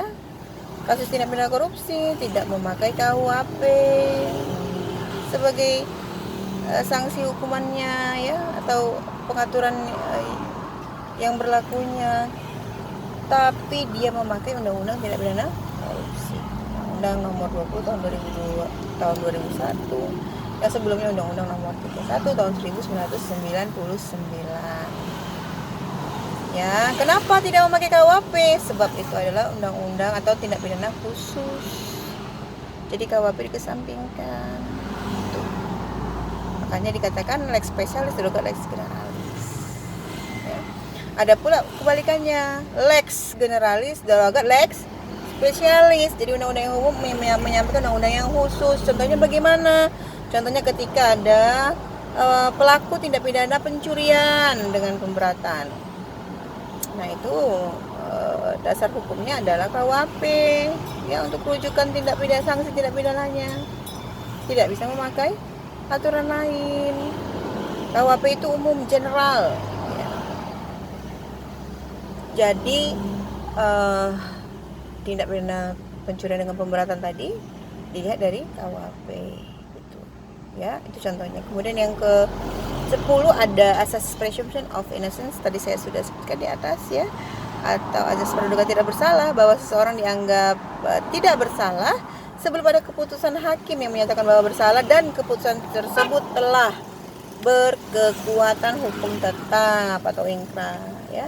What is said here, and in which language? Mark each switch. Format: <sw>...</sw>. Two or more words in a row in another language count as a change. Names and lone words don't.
<id>Kasus tindak pidana korupsi tidak memakai KUHP sebagai sanksi hukumannya ya, atau pengaturan yang berlakunya, tapi dia memakai undang-undang tindak pidana korupsi, Undang Nomor 20 tahun 2001, yang sebelumnya Undang-Undang Nomor 31 tahun 1999. Ya, kenapa tidak memakai KUHP? Sebab itu adalah undang-undang atau tindak pidana khusus. Jadi KUHP dikesampingkan. Itu. Makanya dikatakan</id> <la>lex specialis derogat lex generalis.</la> <id>Ya. Ada pula kebalikannya,</id> <la>lex generalis derogat lex spesialis.</la> <id>Jadi undang-undang yang umum menyampaikan undang-undang yang khusus. Contohnya bagaimana? Contohnya ketika ada pelaku tindak pidana pencurian dengan pemberatan. Nah itu dasar hukumnya adalah KUHP ya, untuk rujukan tindak pidana, sanksi tindak pidananya. Tidak bisa memakai aturan lain. KUHP itu umum, general ya. Jadi tindak pidana pencurian dengan pemberatan tadi dilihat dari KUHP gitu. Ya, itu contohnya. Kemudian yang ke 10 ada asas</id> <en>presumption of innocence,</en> <id>tadi saya sudah sebutkan di atas ya, atau asas praduga tidak bersalah, bahwa seseorang dianggap tidak bersalah sebelum ada keputusan hakim yang menyatakan bahwa bersalah dan keputusan tersebut telah berkekuatan hukum tetap atau ingkrah ya.</id>